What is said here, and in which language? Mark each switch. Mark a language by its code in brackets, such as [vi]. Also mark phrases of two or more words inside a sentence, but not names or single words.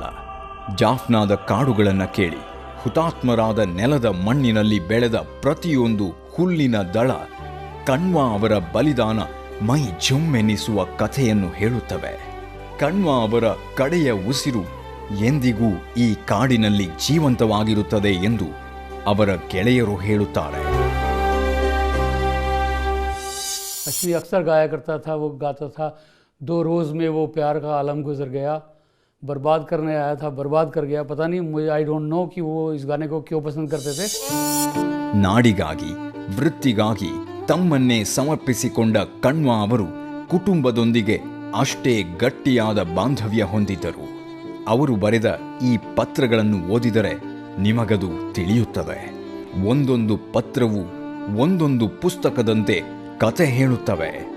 [kn] ಜಾಫ್ನಾದ ಕಾಡುಗಳನ್ನು ಕೇಳಿ, ಹುತಾತ್ಮರಾದ ನೆಲದ ಮಣ್ಣಿನಲ್ಲಿ ಬೆಳೆದ ಪ್ರತಿಯೊಂದು ಹುಲ್ಲಿನ ದಳ ಕಣ್ವಾ ಅವರ ಬಲಿದಾನ ಮೈ ಜುಮ್ಮೆನ್ನಿಸುವ ಕಥೆಯನ್ನು ಹೇಳುತ್ತವೆ. ಕಣ್ವಾ ಅವರ ಕಡೆಯ ಉಸಿರು ಎಂದಿಗೂ ಈ ಕಾಡಿನಲ್ಲಿ ಜೀವಂತವಾಗಿರುತ್ತದೆ ಎಂದು ಅವರ ಗೆಳೆಯರು ಹೇಳುತ್ತಾರೆ. [hi] असली अक्सर गाया करता था, वो गाता था 2 रोज़ में वो प्यार का आलम गुजर गया, बर्बाद करने आया था बर्बाद कर गया. पता नहीं, मुझे [en] I don't know [hi] कि वो इस गाने को क्यों पसंद करते थे. [kn] ನಾಡಿಗಾಗಿ ವೃತ್ತಿಗಾಗಿ ತಮ್ಮನ್ನೇ ಸಮರ್ಪಿಸಿಕೊಂಡ ಕಣ್ವಾ ಅವರು ಕುಟುಂಬದೊಂದಿಗೆ ಅಷ್ಟೇ ಗಟ್ಟಿಯಾದ ಬಾಂಧವ್ಯ ಹೊಂದಿದ್ದರು. ಅವರು ಬರೆದ ಈ ಪತ್ರಗಳನ್ನು ಓದಿದರೆ ನಿಮಗದು ತಿಳಿಯುತ್ತದೆ. ಒಂದೊಂದು ಪತ್ರವು ಒಂದೊಂದು ಪುಸ್ತಕದಂತೆ ಕತೆ ಹೇಳುತ್ತವೆ.